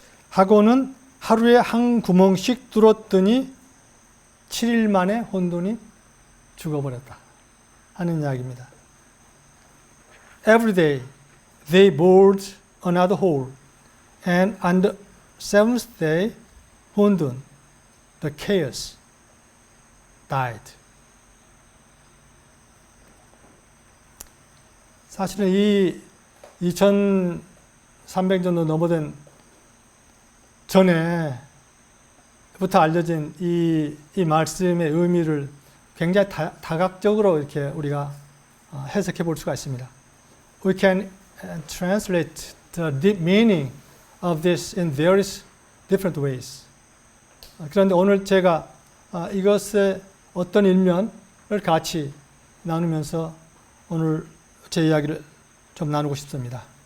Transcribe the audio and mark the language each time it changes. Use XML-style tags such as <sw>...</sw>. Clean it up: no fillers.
<ko>하고는 하루에 한 구멍씩 뚫었더니 7일 만에 혼돈이 죽어버렸다 하는 이야기입니다.</ko> <en>Every day they bored another hole, and on the 7th day, 혼돈, the chaos, died.</en> <ko>사실은 이 2300년 정도 넘어된 전에부터 알려진 이 말씀의 의미를 굉장히 다각적으로 이렇게 우리가 해석해 볼 수가 있습니다.</ko> <en>We can translate the deep meaning of this in various different ways.</en> <ko>그런데 오늘 제가 이것의 어떤 일면을 같이 나누면서 오늘 제 이야기를 좀 나누고 싶습니다.</ko>